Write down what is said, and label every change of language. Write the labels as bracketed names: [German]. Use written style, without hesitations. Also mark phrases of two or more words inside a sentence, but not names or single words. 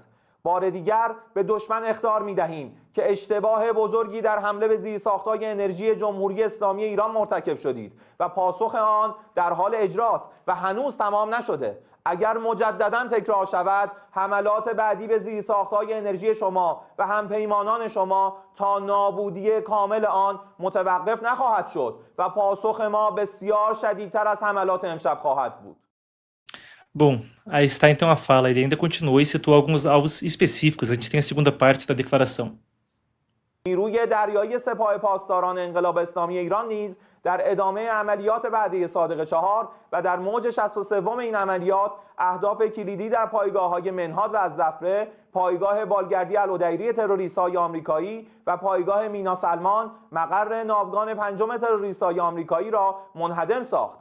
[Persian] بار دیگر به دشمن اخطار می‌دهیم که اشتباه بزرگی در حمله به زیرساخت‌های انرژی جمهوری اسلامی ایران مرتکب شدید و پاسخ آن در حال اجراست و هنوز تمام نشده. اگر مجدداً تکرار شود حملات بعدی به زیرساخت‌های انرژی شما و همپیمانان شما تا نابودی کامل آن متوقف نخواهد شد و پاسخ ما بسیار شدیدتر از حملات امشب خواهد بود. [Portuguese] Bom, aí está então a fala. Ele ainda continuou e citou alguns alvos específicos. A gente tem a segunda parte da declaração. [Persian] نیروی دریایی سپاه پاسداران انقلاب اسلامی ایران نیز در ادامه عملیات بعدی صادق 4 و در موج 63 این عملیات اهداف کلیدی در پایگاه‌های منهاد و الزفره، پایگاه بالگردی الودیری تروریست‌های آمریکایی و پایگاه مینا سلمان مقر ناوگان پنجم تروریست‌های آمریکایی را منهدم ساخت.